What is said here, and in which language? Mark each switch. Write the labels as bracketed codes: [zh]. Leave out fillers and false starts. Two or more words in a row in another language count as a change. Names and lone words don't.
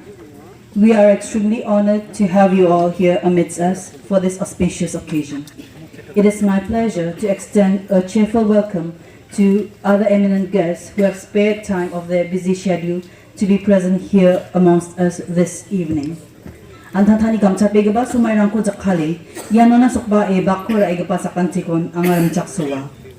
[en] We are extremely honored to have you all here amidst us for this auspicious occasion. It is my pleasure to extend a cheerful welcome to other eminent guests who have spared time of their busy schedule to be present here amongst us this evening. [grt] Antatani gamcha pegaba sumayrang ko jakhali yano na sukba e bakura e gapa sa kantikon ang aram chaksuwa.